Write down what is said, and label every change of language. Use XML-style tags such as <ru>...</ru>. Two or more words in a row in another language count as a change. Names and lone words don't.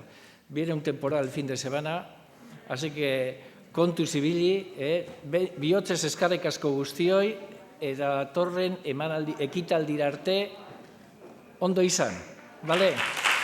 <es>Viene un temporal el fin de semana, así que</es> <eu>kontuz ibili, bihotzez eskarrik asko guztioi, eta torren ekitaldira arte ondo izan, bale?</eu>